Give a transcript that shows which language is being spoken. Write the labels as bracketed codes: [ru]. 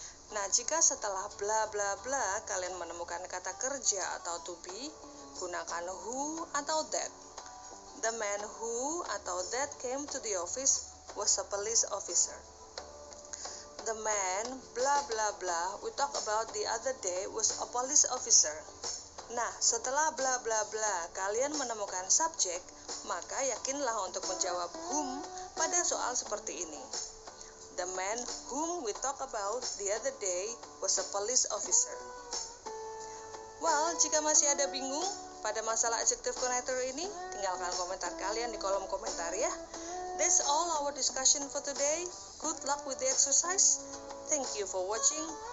[id] Nah, jika setelah blah blah blah kalian menemukan kata kerja atau to be, gunakan who atau that. [en] The man who [id] atau [en] that came to the office was a police officer. The man blah blah blah we talked about the other day was a police officer. [id] Nah, setelah blah blah blah kalian menemukan subjek, maka yakinlah untuk menjawab whom pada soal seperti ini. [en] The man whom we talked about the other day was a police officer. [id] Well, jika masih ada bingung pada masalah adjective connector ini, tinggalkan komentar kalian di kolom komentar ya. [en] That's all our discussion for today. Good luck with the exercise. Thank you for watching.